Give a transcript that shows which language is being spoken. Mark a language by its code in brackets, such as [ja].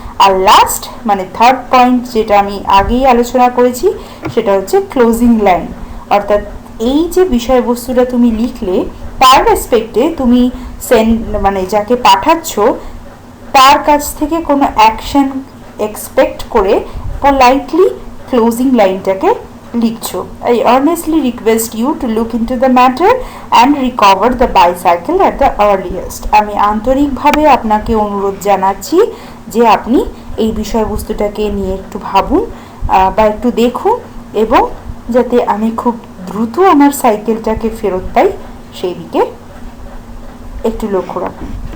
[bn] আর last মানে third point যেটা আমি আগেই আলোচনা করেছি, সেটা হচ্ছে ক্লোজিং লাইন। অর্থাৎ এই যে বিষয়বস্তুটা তুমি লিখলে তার রেসপেক্টে তুমি মানে যাকে পাঠাচ্ছ তার কাছ থেকে কোনো অ্যাকশন এক্সপেক্ট করে পোলাইটলি ক্লোজিং লাইনটাকে লিখছো। [en] I earnestly request you to look into the matter and recover the bicycle at the earliest. [bn] আমি আন্তরিকভাবে আপনাকে অনুরোধ জানাচ্ছি যে আপনি এই বিষয়বস্তুটাকে নিয়ে একটু ভাবুন বা একটু দেখুন এবং যাতে আমি খুব দ্রুত আমার সাইকেলটাকে ফেরত পাই সেই দিকে একটু লক্ষ্য রাখুন।